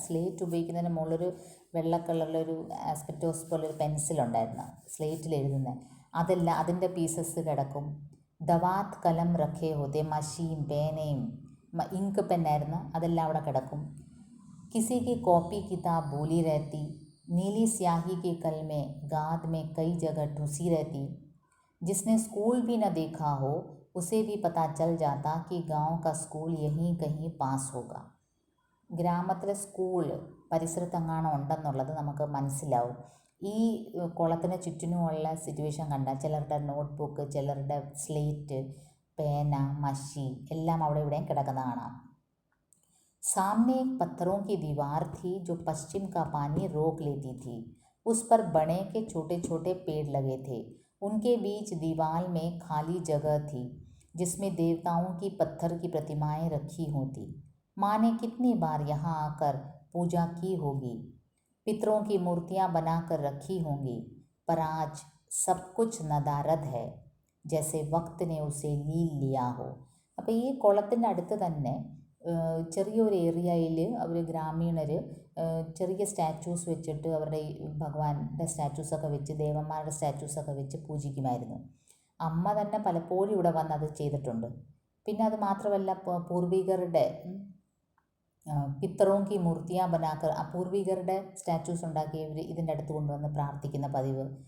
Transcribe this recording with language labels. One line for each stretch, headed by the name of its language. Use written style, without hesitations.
Malayalam: Slate ഉപയോഗിക്കുന്നതിന് മുകളിലൊരു വെള്ള കളറിലൊരു ആസ്പെറ്റോസ് പോലൊരു പെൻസിലുണ്ടായിരുന്നു സ്ലേറ്റിൽ എഴുതുന്നത്. അതെല്ലാം അതിൻ്റെ പീസസ് കിടക്കും.
Hindi: ദവാത്ത് കലം റഖേ ഹോത്തെ.
Malayalam: മഷിയും പേനയും ഇങ്ക് പെന്നായിരുന്നു, അതെല്ലാം അവിടെ കിടക്കും.
Hindi: കിസി की कॉपी किताब भूली रहती. नीली स्याही के कलमे गाद में कई जगह ठुसी रहती. जिसने स्कूल भी न देखा हो उसे भी पता चल जाता कि गांव का स्कूल यहीं कहीं पास होगा.
Malayalam: ഗ്രാമത്തിലെ സ്കൂൾ പരിസരത്തെങ്ങാനും ഉണ്ടെന്നുള്ളത് നമുക്ക് മനസ്സിലാവും. ഈ കുളത്തിന് ചുറ്റിനുമുള്ള സിറ്റുവേഷൻ കണ്ടാൽ ചിലരുടെ നോട്ട്ബുക്ക്, ചിലരുടെ സ്ലേറ്റ്, പേന, മഷി എല്ലാം അവിടെ ഇവിടെയും കിടക്കുന്ന കാണാം.
Hindi: सामने एक पत्थरों की दीवार थी जो पश्चिम का पानी रोक लेती थी. उस पर बड़े के छोटे छोटे पेड़ लगे थे. उनके बीच दीवार में खाली जगह थी जिसमें देवताओं की पत्थर की प्रतिमाएं रखी होती. माँ ने कितनी बार यहाँ आकर पूजा की होगी. पितरों की मूर्तियाँ बनाकर रखी होंगी. पर आज सब कुछ नदारद है, जैसे वक्त ने उसे लील लिया हो.
Malayalam: അപ്പോൾ ഈ കുളത്തിൻ്റെ അടുത്ത് തന്നെ ചെറിയൊരു ഏരിയയിൽ അവർ ഗ്രാമീണർ ചെറിയ സ്റ്റാച്യൂസ് വെച്ചിട്ട് അവരുടെ ഭഗവാന്റെ സ്റ്റാച്യൂസൊക്കെ വെച്ച്, ദേവന്മാരുടെ സ്റ്റാച്യൂസൊക്കെ വെച്ച് പൂജിക്കുമായിരുന്നു. അമ്മ തന്നെ പലപ്പോഴും ഇവിടെ വന്ന് അത് ചെയ്തിട്ടുണ്ട്. പിന്നെ അത് മാത്രമല്ല, പൂർവികരുടെ
Hindi: പിത്തറോം കി മൂർത്തിയാ ബനാക്കർ,
Malayalam: പൂർവികരുടെ സ്റ്റാച്യൂസ് ഉണ്ടാക്കി ഇവർ ഇതിൻ്റെ അടുത്ത് കൊണ്ടുവന്ന് പ്രാർത്ഥിക്കുന്ന പതിവ്.